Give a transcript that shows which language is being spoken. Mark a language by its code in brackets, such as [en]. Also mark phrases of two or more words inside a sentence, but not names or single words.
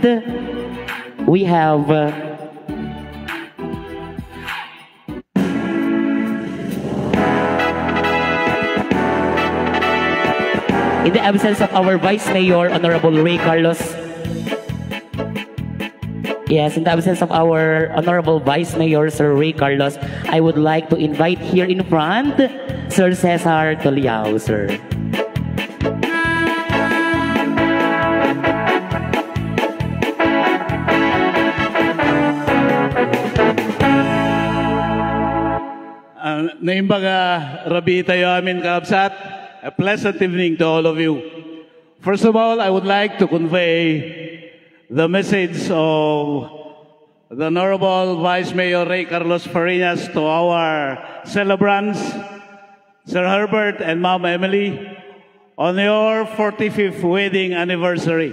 [en] We have in the absence of our Vice Mayor, Honorable Ray Carlos. Yes, in the absence of our Honorable Vice Mayor, Sir Ray Carlos, I would like to invite here in front, Sir Cesar Toliao, sir. [ilo] Naimbaga Rabi tayo amin kaabsat. [en] A pleasant evening to all of you. First of all, I would like to convey the message of the Honorable Vice Mayor Ray Carlos Farinas to our celebrants, Sir Herbert and Ma'am Emily, on your 45th wedding anniversary.